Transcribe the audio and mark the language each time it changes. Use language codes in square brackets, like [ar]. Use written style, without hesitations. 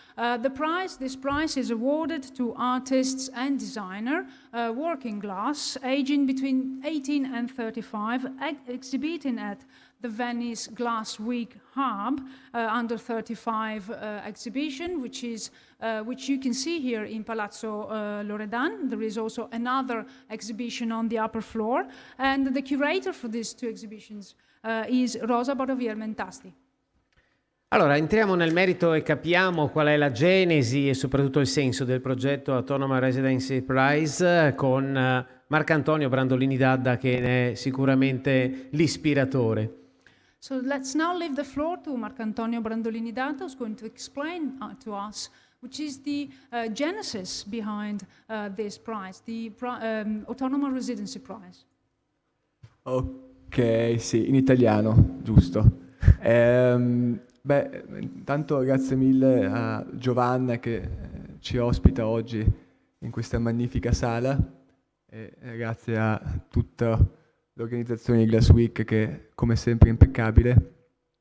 [en] This prize is awarded to artists and designers working glass, aging between 18 and 35, exhibiting at the Venice Glass Week Hub Under 35 exhibition, which you can see here in Palazzo Loredan. There is also another exhibition on the upper floor, and the curator for these two exhibitions is Rosa Barovier Mentasti. [it] Allora, entriamo nel merito e capiamo qual è la genesi e soprattutto il senso del progetto Autonomous Residency Prize con Marcantonio Brandolini D'Adda, che ne è sicuramente l'ispiratore. [en] So let's now leave the floor to Marcantonio Brandolini D'Adda, who's going to explain to us which is the genesis behind this prize, the Autonomous Residency Prize. [it] Ok, sì, in italiano, giusto. Intanto grazie mille a Giovanna che ci ospita oggi in questa magnifica sala e grazie a tutta l'organizzazione di Glass Week che come sempre è impeccabile.